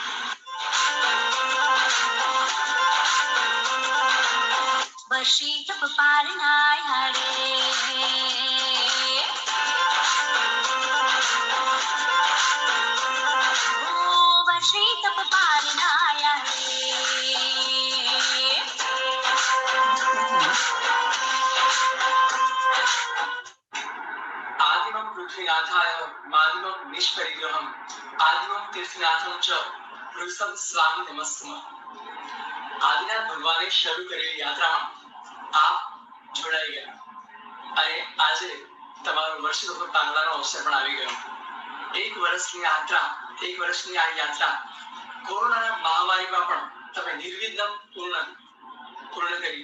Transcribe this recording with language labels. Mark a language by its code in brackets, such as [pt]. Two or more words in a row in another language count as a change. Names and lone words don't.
[gu] વર્ષિતપ પારનાય હારે ઓ વર્ષિતપ પારનાય હારે [sa] आदिमं पृथ्वीनाथाय मादिमं निष्परिग्रहम् आदिमं तीर्थनाथं च વૃષભ સ્વામી નમસ્તમાં. [gu] આદિનાથ ભગવાને શરૂ કરેલી યાત્રામાં આપ જોડાઈ ગયા અને આજે તમારો વર્ષોનો પાંગલાનો અવસર પણ આવી ગયો. એક વર્ષની આ યાત્રા કોરોનાના મહામારીમાં પણ તમે નિર્વિઘ્ન પૂર્ણ કરી.